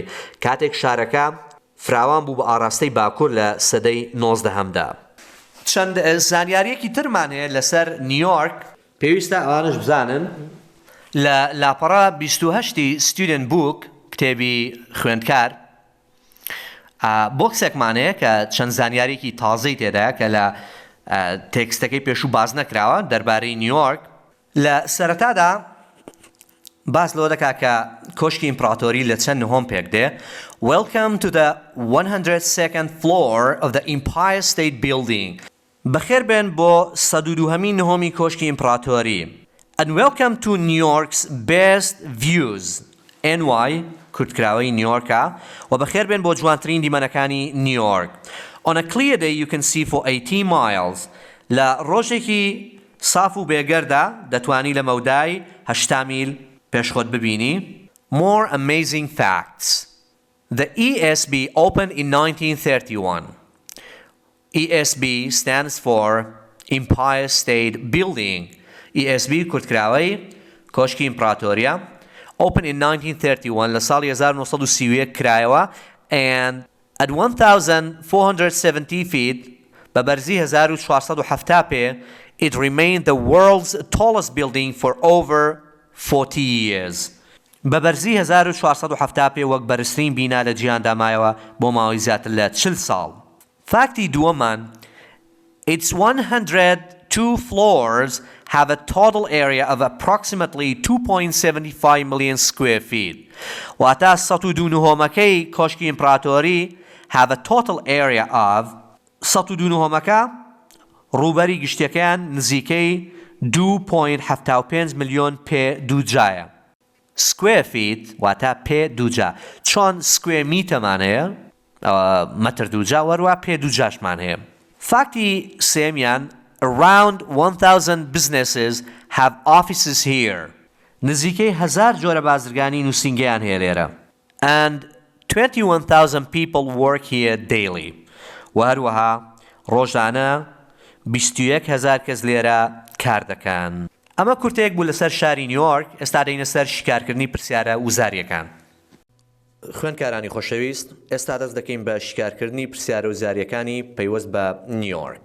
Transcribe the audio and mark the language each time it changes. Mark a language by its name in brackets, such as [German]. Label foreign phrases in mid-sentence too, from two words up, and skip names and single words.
[Central Kurdish] کاتێک شارەکە فراوان بوو بە ئاراستەی باکوور لە سەدەی 19هەمدا. چەند زانیاریەکی ترمان هەیە لەسەر نیویۆرک پێویستە ئەوانش بزانن لە لاپەڕە 28 [English] student book [Central Kurdish] کتێبی خوێندکار بۆکسێکمان هەیە کە چەند زانیاریەکی تازەی تێدایە کە لە تێکستەکەی پێشوو باز نەکراوە دەربارەی نیویۆرک لە سەرەتادا باس لەوە دەکا کە کۆشکی ئیمپراتۆری لە چەند نهۆم پێک دێ [English] Welcome to the 102nd floor of the Empire State [Central Kurdish] Building بەخێر بێن بۆ 102هەمین نهۆمی کۆشکی ئیمپراتۆری [English] And welcome to New York's best views [Central Kurdish] NY کورتکراوەی نیویۆرکە و بەخێر بێن بۆ جوانترین دیمەنەکانی نیویۆرک [English] On a clear day you can see for 80 miles [Central Kurdish] لە ڕۆژێکی صاف و بێگەردا دەتوانی لە مەودای 80 میل پێشخۆت ببینی [English] More amazing facts The ESB opened in 1931 ESB stands for Empire State Building ESB [Central Kurdish] کورتکراوەی کۆشکی ئیمپراتۆریە [English] Opened in 1931 [Central Kurdish] لە ساڵی 1931 کرایەوە [English] and at 1,470 feet [Central Kurdish] بەبەرزی 1470 پێ [English] it remained the world's tallest building for over 40 years. [Central Kurdish] بەبەرزی 1470 پێ وەک بەرزترین بینا لە جیهاندا مایەوە بۆ ماوەی زیاتر لە 40 ساڵ. فاکتی دووەمان [English] its 102 floors have a total area of approximately 2.75 million square feet. [Central Kurdish] واتە 102 نهۆمەکەی کۆشکی ئیمپراتۆری [English] have a total area of [Central Kurdish] 102 نهۆمەکە ڕووبەری گشتیەکەیان نزیکەی 2.75 ملیۆن پێ دووجایە. [English] Square feet [Central Kurdish] واتە پێ دووجا. چۆن square میتەمان هەیە مەتر دووجا وەروە پێ دووجاشمان هەیە. فاکتی سێمیان [English] Around 1,000 businesses have offices here. [Central Kurdish] نزیکەی 1000 جۆرە بازرگانی نووسینگەیان هەیە لێرە. And 21,000 people work here daily. و هەروەها ڕۆژانە 21,000 کەس لێرە کار دەکەن. ئەمە کورتەیەک بوو لەسەر شاری نیویۆرک ئێستا دەینە سەر شیکارکردنی پرسیارە وزاریەکان. خوێندکارانی خۆشەویست ئێستا دەست دەکەین بە شیکارکردنی پرسیارە وزاریەکانی پەیوەست بە نیویۆرک.